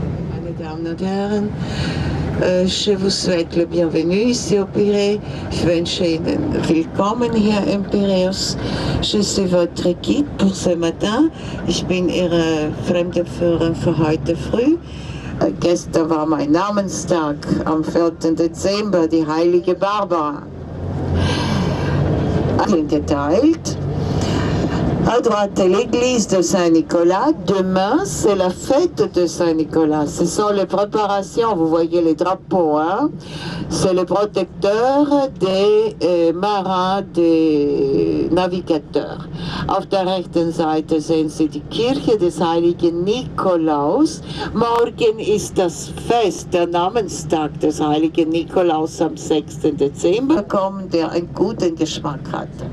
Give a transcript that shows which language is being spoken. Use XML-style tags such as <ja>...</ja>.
<de>Meine Damen und Herren,</de> <fr>je vous souhaite le bienvenue ici au Pirée.</fr> <de>Ich wünsche Ihnen willkommen hier im Piräus.</de> <fr>Je suis votre guide pour ce matin.</fr> <de>Ich bin Ihre Fremdenführerin für heute früh. Gestern war mein Namenstag, am 4. Dezember, die heilige Barbara. Geteilt.</de> <fr>À droite, l'église de Saint-Nicolas. Demain, c'est la fête de Saint-Nicolas. Ce sont les préparations, vous voyez les drapeaux, hein? C'est le protecteur des marins, des navigateurs.</fr> <de>Auf der rechten Seite sehen Sie die Kirche des heiligen Nikolaus. Morgen ist das Fest, der Namenstag des heiligen Nikolaus am 6. Dezember, der einen guten Geschmack hat.</de>